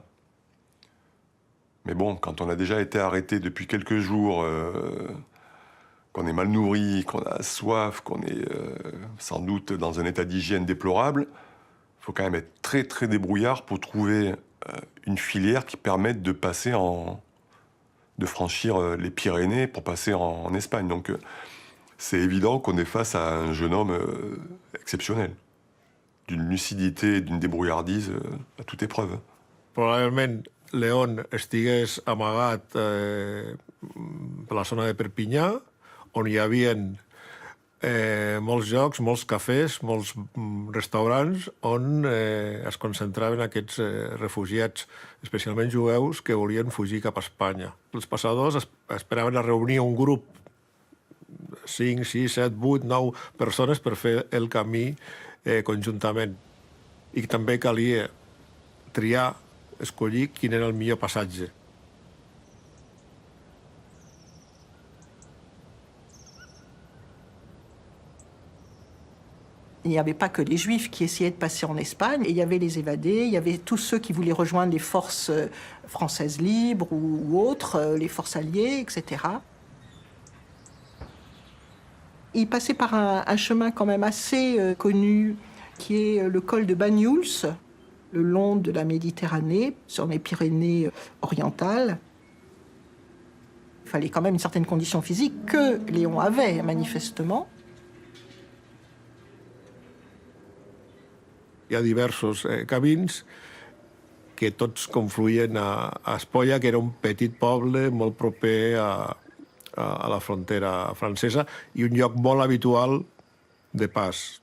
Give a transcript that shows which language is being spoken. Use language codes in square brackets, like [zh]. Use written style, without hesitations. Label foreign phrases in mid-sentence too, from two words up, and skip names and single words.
[fr] Mais bon, quand on a déjà été arrêté depuis quelques jours, qu'on est mal nourri, qu'on a soif, qu'on est sans doute dans un état d'hygiène déplorable, il faut quand même être très très débrouillard pour trouver une filière qui permette de passer de franchir les Pyrénées pour passer en Espagne. Donc c'est évident qu'on est face à un jeune homme exceptionnel, d'une lucidité, d'une débrouillardise à toute épreuve. [ca] Probablement, León estigués amagat per la zona de Perpinyà, on hi havia molts llocs, molts cafès, molts restaurants on es concentraven aquests refugiats, especialment jueus, que volien fugir cap a Espanya. Els passadors esperaven a reunir un grup, 5, 6, 7, 8, 9 persones per fer el camí conjuntament. I també calia triar, escollir quin era el millor passatge. [fr] Il n'y avait pas que les Juifs qui essayaient de passer en Espagne, il y avait les évadés, il y avait tous ceux qui voulaient rejoindre les forces françaises libres ou autres, les forces alliées, etc. Il passait par un chemin quand même assez connu, qui est le col de Banyuls, le long de la Méditerranée, sur les Pyrénées orientales. Il fallait quand même une certaine condition physique que Léon avait, manifestement. [ca] Hi ha diversos camins que tots confluïen a Espolla, que era un petit poble molt proper a la frontera francesa i un lloc molt habitual de pas.